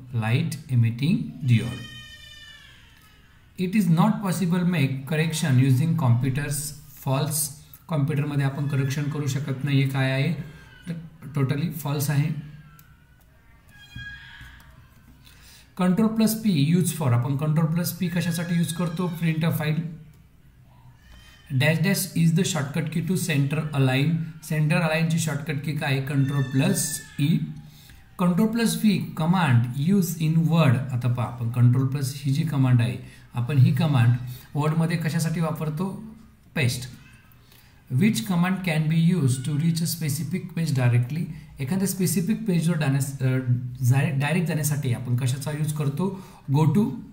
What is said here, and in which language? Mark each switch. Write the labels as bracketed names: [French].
[English] Light emitting diode. It is not possible make correction using computers. False. [Marathi] कॉम्प्युटरमध्ये आपण correction करू शकत नाही. हे काय आहे? टोटली फॉल्स आहे. [English] Ctrl+P use for. [Marathi] आपण Ctrl+P कशासाठी यूज करतो? [English] Print a file. Dash dash is the shortcut key to centre align. [Marathi] Centre अलाइनची shortcut की काय? [English] Ctrl+E. Ctrl+V command use in Word. [Marathi] आता पहा, आपण Ctrl+ ही जी कमांड आहे, आपण ही कमांड वर्डमध्ये कशासाठी वापरतो? Paste. [English] Which command can be use to reach a specific page directly. [Marathi] एखाद्या स्पेसिफिक पेजवर डायरेक्ट जाण्यासाठी आपण कशाचा यूज करतो? Go to.